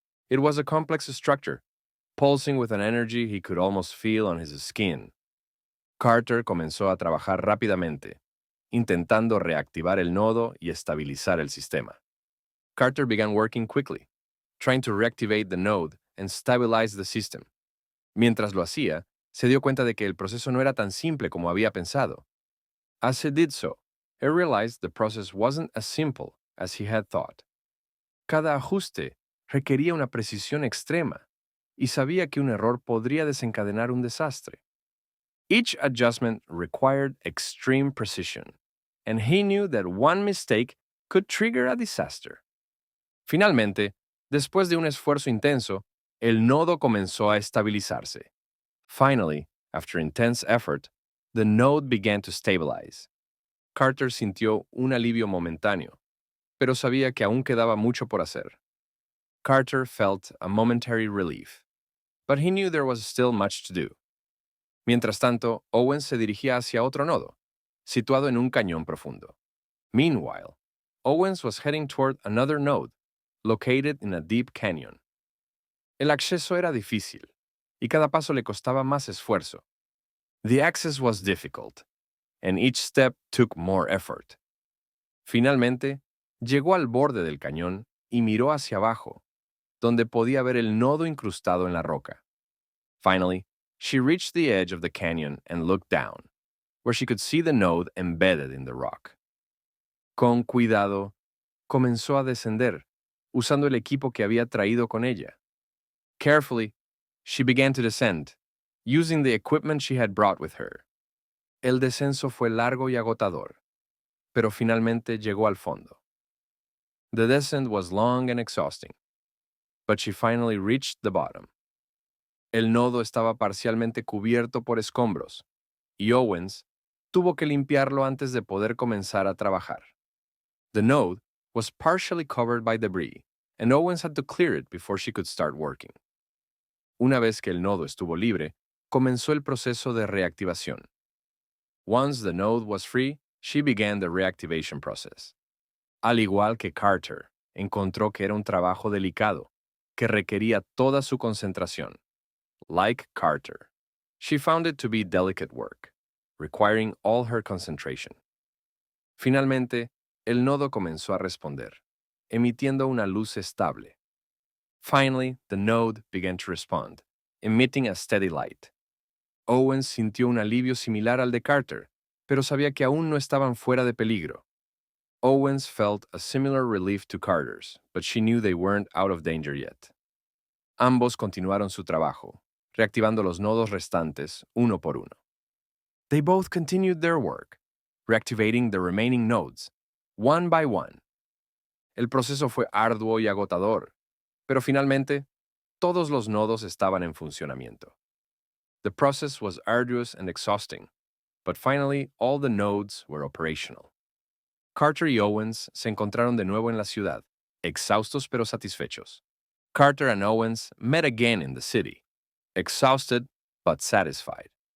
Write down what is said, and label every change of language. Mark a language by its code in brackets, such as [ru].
[en] It was a complex structure, pulsing with an energy he could almost feel on his skin. [es] Carter comenzó a trabajar rápidamente, intentando reactivar el nodo y estabilizar el sistema. [en] Carter began working quickly, trying to reactivate the node and stabilize the system. [es] Mientras lo hacía, se dio cuenta de que el proceso no era tan simple como había pensado. [en] As he did so, he realized the process wasn't as simple as he had thought. [es] Cada ajuste requería una precisión extrema, y sabía que un error podría desencadenar un desastre. [en] Each adjustment required extreme precision, and he knew that one mistake could trigger a disaster. [es] Finalmente, después de un esfuerzo intenso, el nodo comenzó a estabilizarse. [en] Finally, after intense effort, the node began to stabilize. [es] Carter sintió un alivio momentáneo, pero sabía que aún quedaba mucho por hacer. [en] Carter felt a momentary relief, but he knew there was still much to do. [es] Mientras tanto, Owens se dirigía hacia otro nodo, situado en un cañón profundo. [en] Meanwhile, Owens was heading toward another node, located in a deep canyon. [es] El acceso era difícil, y cada paso le costaba más esfuerzo. [en] The access was difficult, and each step took more effort. [es] Finalmente, llegó al borde del cañón y miró hacia abajo, donde podía ver el nodo incrustado en la roca. [en] Finally, she reached the edge of the canyon and looked down, where she could see the node embedded in the rock. [es] Con cuidado, comenzó a descender, usando el equipo que había traído con ella. [en] Carefully, she began to descend, using the equipment she had brought with her. [es] El descenso fue largo y agotador, pero finalmente llegó al fondo. [en] The descent was long and exhausting, but she finally reached the bottom. [es] El nodo estaba parcialmente cubierto por escombros, y Owens tuvo que limpiarlo antes de poder comenzar a trabajar. [en] The node was partially covered by debris, and Owens had to clear it before she could start working. [es] Una vez que el nodo estuvo libre, comenzó el proceso de reactivación. [en] Once the node was free, she began the reactivation process. [es] Al igual que Carter, encontró que era un trabajo delicado, que requería toda su concentración. [en] Like Carter, she found it to be delicate work, requiring all her concentration. [es] Finalmente, el nodo comenzó a responder, emitiendo una luz estable. [en] Finally, the node began to respond, emitting a steady light. [es] Owens sintió un alivio similar al de Carter, pero sabía que aún no estaban fuera de peligro. [en] Owens felt a similar relief to Carter's, but she knew they weren't out of danger yet. [es] Ambos continuaron su trabajo, reactivando los nodos restantes uno por uno. [en] They both continued their work, reactivating the remaining nodes, one by one. [es] El proceso fue arduo y agotador, pero finalmente, todos los nodos estaban en funcionamiento. [en] The process was arduous and exhausting, but finally all the nodes were operational. [es] Carter y Owens se encontraron de nuevo en la ciudad, exhaustos pero satisfechos. [en] Carter and Owens met again in the city, exhausted but satisfied.